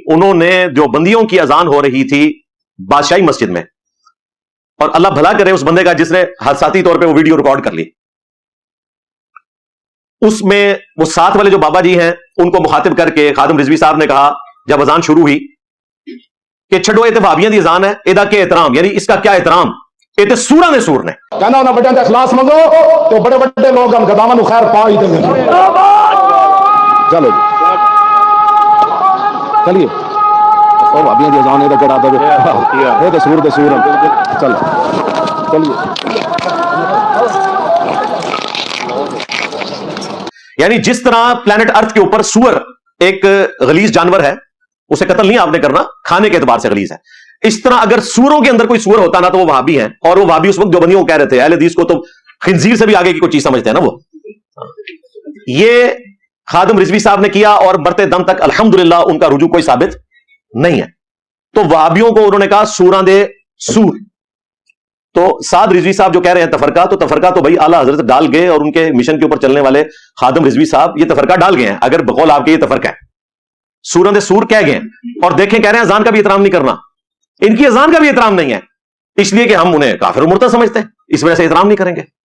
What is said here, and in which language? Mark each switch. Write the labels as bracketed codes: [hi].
[ur] انہوں نے جو بندیوں کی اذان ہو رہی تھی بادشاہی مسجد میں, اور اللہ بھلا کرے اس بندے کا جس نے حادثاتی طور پہ وہ ویڈیو ریکارڈ کر لی, اس میں وہ ساتھ والے جو بابا جی ہیں ان کو مخاطب کر کے خادم رضوی صاحب نے کہا جب اذان شروع ہوئی کہ [pa] چھڑو یہ تو وہابیاں دی اذان ہے, [ur] ادا کے احترام, یعنی اس کا کیا احترام, یہ تو سورا نے سور نے [pa] کہنا انہاں بڑے اخلاص منگو تو بڑے بڑے لوگ ہم گداواں نو خیر پا ہی دیں. چلو جی چلیے, اور بھابیاں دی اذان ادا کرا دے, یہ تو سور دے سور ہیں. چلو چلیے. [ur] یعنی جس طرح پلانٹ ارتھ کے اوپر سور ایک غلیظ جانور ہے, اسے قتل نہیں آپ نے کرنا, کھانے کے اعتبار سے غلیظ ہے, اس طرح اگر سوروں کے اندر کوئی سور ہوتا نا تو وہ وہابی ہیں, اور وہ وہابی اس وقت جو بندیوں کو کہہ رہے تھے, اہل حدیث کو تو خنزیر سے بھی آگے کی کوئی چیز سمجھتے ہیں نا وہ. یہ خادم رضوی صاحب نے کیا, اور مرتے دم تک الحمدللہ ان کا رجوع کوئی ثابت نہیں ہے. تو وہابیوں کو انہوں نے کہا سوراں دے سور. تو سعد رضوی صاحب جو کہہ رہے ہیں تفرقہ, تو تفرقہ تو بھائی اعلیٰ حضرت ڈال گئے, اور ان کے مشن کے اوپر چلنے والے خادم رضوی صاحب یہ تفرقہ ڈال گئے ہیں. اگر بقول آپ کے یہ تفرقہ ہے, سوراں دے سور کہہ گئے ہیں, اور دیکھیں کہہ رہے ہیں اذان کا بھی احترام نہیں کرنا, ان کی اذان کا بھی احترام نہیں ہے, اس لیے کہ ہم انہیں کافر و مرتد سمجھتے ہیں, اس وجہ سے احترام نہیں کریں گے.